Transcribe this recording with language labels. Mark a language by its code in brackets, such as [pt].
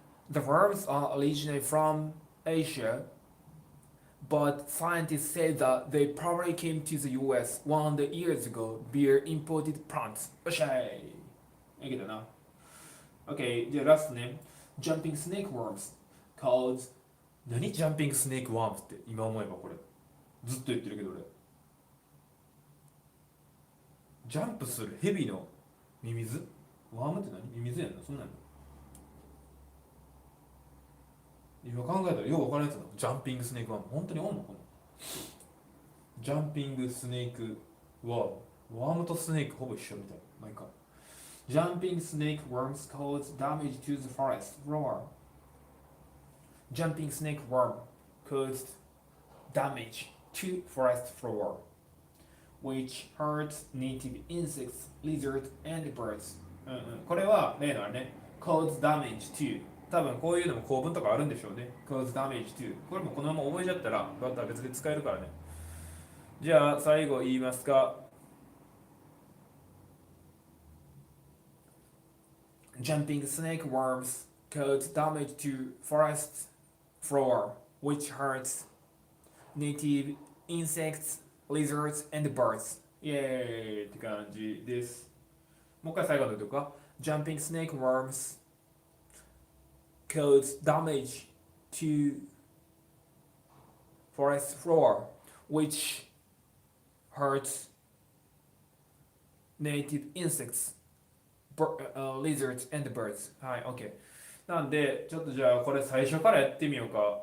[en] The worms are originally from Asia, but scientists say that they probably came to the US 100 years ago via imported plants. [ja] よっしゃい。いけたな。OK、じゃあラストね。 [en] Jumping snake worms called [ja] 何 [en] Jumping snake worms [ja] って今思えばこれ。ずっと言ってるけど俺。ジャンプするヘビのミミズワームって何ミミズやんなそんなんの今考えたらよう分からんやつだジャンピングスネークワーム本当におんのこのジャンピングスネークワームワームとスネークほぼ一緒みたいなまあいいか [en] Jumping snake worms cause damage to the forest floor. Jumping snake worm caused damage to forest floor, which hurts native insects, lizards, and birds. [ja] これは例のあれね [en] cause damage to [ja] 多分こういうのも構文とかあるんでしょうね cause damage to これもこのまま覚えちゃったらだったら別で使えるからねじゃあ最後言いますか。 [en] Jumping snake worms cause damage to forest floor, which hurts native insects, lizards, and birds. [ja] イエーイって感じです。もう一回最後のとか。 [en] Jumping snake worms cause damage to forest floor, which hurts native insects, lizards, and birds. [ja] はい、OK。なんで、ちょっとじゃあこれ最初からやってみようか。